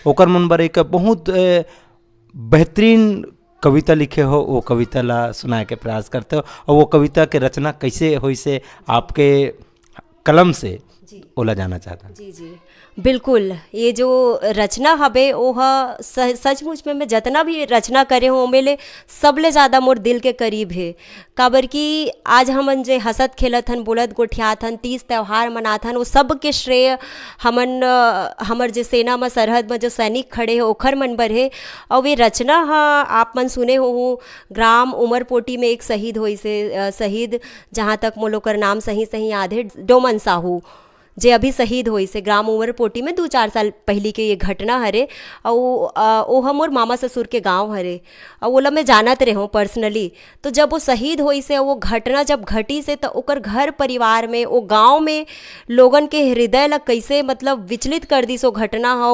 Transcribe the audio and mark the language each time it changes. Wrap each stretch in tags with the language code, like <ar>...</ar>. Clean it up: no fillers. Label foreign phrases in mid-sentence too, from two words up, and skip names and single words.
<hne>ओकर मन बर एक बहुत बेहतरीन कविता लिखे हो, वो कविता ला सुनाए के प्रयास करते हो। और वो कविता के रचना कैसे हुई से आपके कलम से ओला जाना चाहता। जी जी बिल्कुल। ये जो रचना हवे वो सचमुच में मैं जितना भी रचना करे हूँ मेले सबले ज़्यादा मोर दिल के करीब है। काबर कि आज हमन जे हंसत खेलत हन, बोलत गोठियात हन, तीज त्यौहार मनात हन, वो सब के श्रेय हमन हमर जे सेना में सरहद में जो सैनिक खड़े है ओखर मन बर है। और वे रचना आप मन सुने हो ग्राम उमरपोटी में एक शहीद हुई से, शहीद जहाँ तक मोल ओकर नाम सही याद है, डोमन साहू, जे अभी शहीद हुई से ग्राम उमरपोटी में 2-4 साल पहली के ये घटना हरे। और हम और मामा ससुर के गांव हरे और ओला मैं जानत रहे हूँ पर्सनली। तो जब वो शहीद हुई से वो घटना जब घटी से तो ओकर घर परिवार में वो गांव में लोगन के हृदय ला कैसे मतलब विचलित कर दी सो घटना हो।</hne>